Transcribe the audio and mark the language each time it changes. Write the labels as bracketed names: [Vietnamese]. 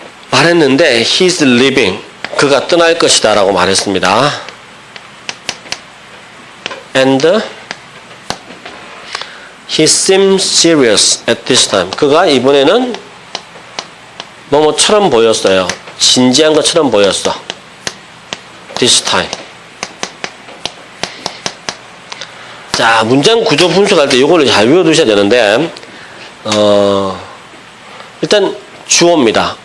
[Korean] 말했는데, [English] he's leaving. [Korean] 그가 떠날 것이다 라고 말했습니다. [English] And he seemed serious at this time. [Korean] 그가 이번에는 뭐뭐처럼 보였어요. 진지한 것처럼 보였어. [English] This time. [Korean] 자, 문장 구조 분석할 때 이걸 잘 외워두셔야 되는데, 일단 주어입니다.